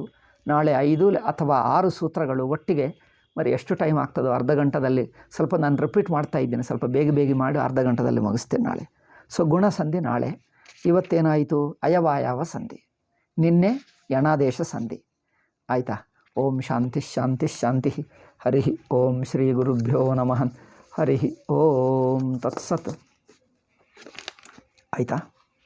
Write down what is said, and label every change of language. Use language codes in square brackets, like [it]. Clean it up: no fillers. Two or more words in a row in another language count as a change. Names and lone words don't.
[kn] ನಾಳೆ 5 ಅಥವಾ 6 ಸೂತ್ರಗಳು ಒಟ್ಟಿಗೆ. మరి ಎಷ್ಟು ಟೈಮ್ ಆಗ್ತದೋ ಅರ್ಧ ಗಂಟದಲ್ಲಿ. ಸ್ವಲ್ಪ ನಾನು ರಿಪೀಟ್ ಮಾಡ್ತಾ ಇದ್ದೀನಿ, ಸ್ವಲ್ಪ ಬೇಗ ಮಾಡಿ ಅರ್ಧ ಗಂಟದಲ್ಲಿ ಮುಗಿಸ್ತೇನೆ ನಾಳೆ. ಸೊ ಗುಣಸಂಧಿ ನಾಳೆ. ಇವತ್ತೇನಾಯಿತು? ಅಯವಾಯವ ಸಂಧಿ, ನಿನ್ನೆ ಯಣಾದೇಶ ಸಂಧಿ. ಆಯಿತಾ? [sa] ಓಂ ಶಾಂತಿ ಶಾಂತಿ ಶಾಂತಿ. ಹರಿ ಓಂ ಶ್ರೀ ಗುರುಭ್ಯೋ ನಮಃ. ಹರಿ ಓಂ ತತ್ಸತ್. [kn] ಆಯಿತಾ?